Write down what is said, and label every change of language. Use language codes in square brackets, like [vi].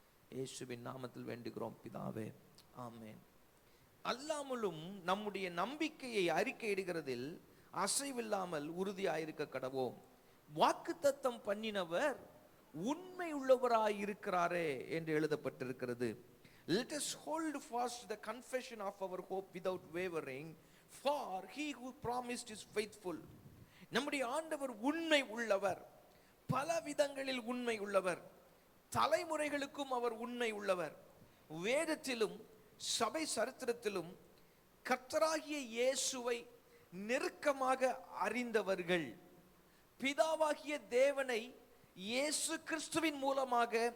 [ta] இயேசுவின் நாமத்தில் வேண்டுகிறோம் பிதாவே, ஆமென். அல்லாமலும் நம்முடைய நம்பிக்கையை அறிக்கையிடுகிறதில் அசைவில்லாமல் உறுதியாயிருக்க கடவோம். வாக்குத்தத்தம் பண்ணினவர் உண்மை உள்ளவராயிருக்கிறாரே என்று எழுதப்பட்டிருக்கிறது. [en] Let us hold fast the confession of our hope without wavering, for he who promised is faithful. [ta] நம்முடைய ஆண்டவர் உண்மை உள்ளவர், பல விதங்களில் உண்மை உள்ளவர், தலைமுறைகளுக்கும் அவர் உண்மை உள்ளவர். வேதத்திலும் சபை சரித்திரத்திலும் கர்த்தராகிய இயேசுவை நெருக்கமாக அறிந்தவர்கள், பிதாவாகிய தேவனை இயேசு கிறிஸ்துவின் மூலமாக